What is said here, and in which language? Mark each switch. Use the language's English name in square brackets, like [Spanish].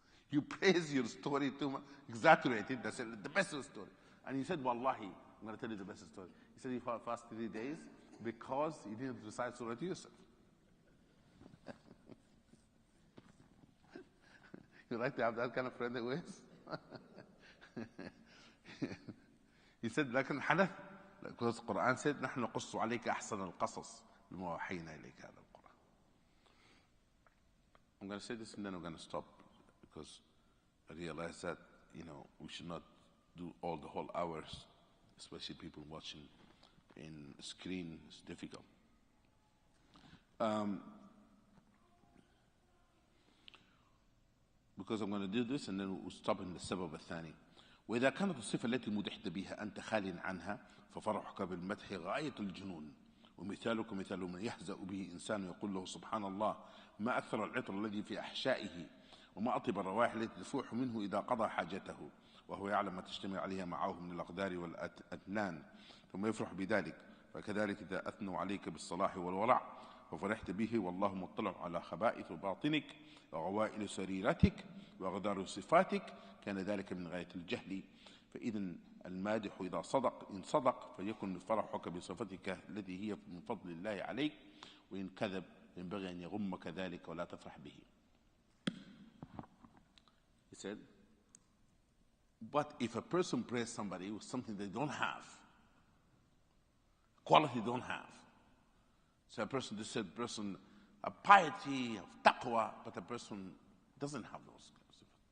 [English] You praise your story too much, exaggerate it, that's the best story. And he said, Wallahi, I'm going to tell you the best story. He said, you fast 3 days because you didn't recite Surah Yusuf. You like to have that kind of friend always? He said, [Arabic] لكن حدث, [English] because the Quran said, [Arabic] نحن نقص عليك أحسن القصص بما وحينا إليك هذا القرآن. [English] I'm going to say this and then I'm going to stop because I realize that, we should not do all the whole hours, especially people watching in screen. It's difficult. Because I'm going to do this and then we'll stop in the [Arabic] السبب الثاني. وإذا كانت الصفة التي مدحت بها أنت خال عنها ففرحك بالمدح غاية الجنون ومثالك مثال من يهزأ به إنسان يقول له سبحان الله ما أكثر العطر الذي في أحشائه وما أطيب الروائح التي تفوح منه إذا قضى حاجته وهو يعلم ما تجتمع عليها معه من الأقدار والأتنان ثم يفرح بذلك. فكذلك إذا أثنوا عليك بالصلاح والورع ففرحت به والله مطلع على خبائث باطنك وغوائل سريرتك وغدار صفاتك كان ذلك من غاية الجهل. فإذا المادح إذا صدق إن صدق فيكن فرحك بصفتك التي هي من فضل الله عليك وإن كذب ينبغي أن يغمك ذلك ولا تفرح به. [English] He said, but if a person prays somebody with something they don't have, quality they don't have, so a person, this said person of piety, of taqwa, but a person doesn't have those kinds of.